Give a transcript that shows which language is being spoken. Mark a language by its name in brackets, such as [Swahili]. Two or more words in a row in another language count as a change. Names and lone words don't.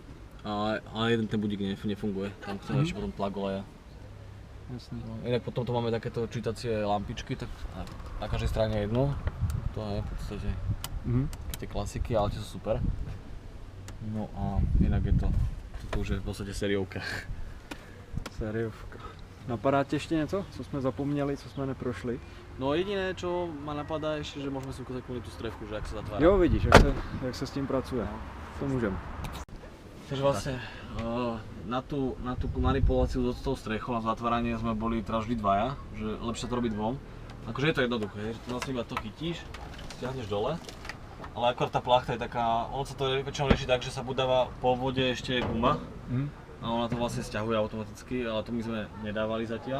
[Slovak] Ale jeden ten budík nefunguje, tam chceme ešte potom tlak oleja. [Czech] Jasný. [Slovak] Inak potom tu máme takéto čítacie lampičky, tak na každej strane jedno. To je v podstate tie klasiky, ale tie sú super. No a inak je to už je v podstate sériovka. Sériovka. [Czech] Napadá tě ještě něco, co jsme zapomněli, co jsme neprošli? [Slovak] No jediné, čo ma napadá ešte, že môžeme si ukázať kvôli tú strechu, že ak sa zatvára. [Czech] Jo, vidíš, jak se s tím pracuje. No. To můžem. [Slovak] Takže vlastne na tú manipuláciu s tou strechou na zatváranie sme boli teraz vždy dvaja, že lepšie to robiť dvom. Akože je to jednoduché, že ty vlastne iba to chytíš, stiahneš dole, ale akorát tá plachta je taká, ono sa to väčšinou rieši tak, že sa budáva po vode ešte guma a ona to vlastne stiahuje automaticky, ale to my sme nedávali zatiaľ.